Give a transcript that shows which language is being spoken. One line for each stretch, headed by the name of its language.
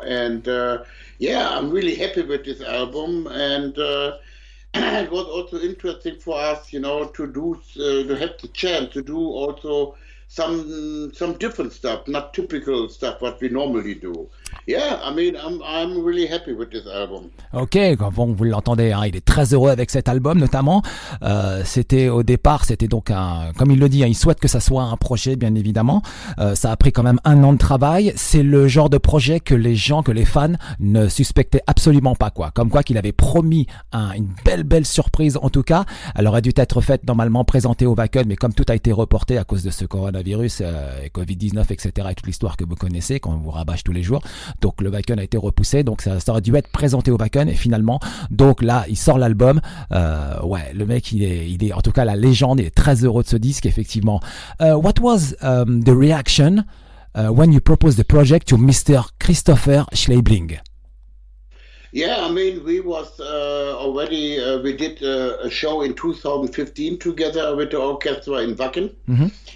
English: And I'm really happy with this album. And it was also interesting for us, you know, to have the chance to do also some different stuff, not typical stuff what we normally do. Yeah, I mean, I'm really happy with this album.
French: Ok, bon, vous l'entendez, hein, il est très heureux avec cet album notamment. C'était donc comme il le dit, hein, il souhaite que ça soit un projet, bien évidemment. Ça a pris quand même 1 an de travail. C'est le genre de projet que les fans ne suspectaient absolument pas, quoi. Comme quoi qu'il avait promis une belle surprise en tout cas. Elle aurait dû être faite normalement, présentée au Wacken, mais comme tout a été reporté à cause de ce coronavirus, Covid-19, etc. et toute l'histoire que vous connaissez, qu'on vous rabâche tous les jours. Donc le Wacken a été repoussé, donc ça aurait dû être présenté au Wacken, et finalement, donc là, il sort l'album. Le mec, il est en tout cas la légende, il est très heureux de ce disque, effectivement.
English: What was the reaction when you proposed the project to Mr. Christopher Scheibling? Yeah, I mean, we was already, we did a show in 2015 together with the orchestra in Wacken. Mm-hmm.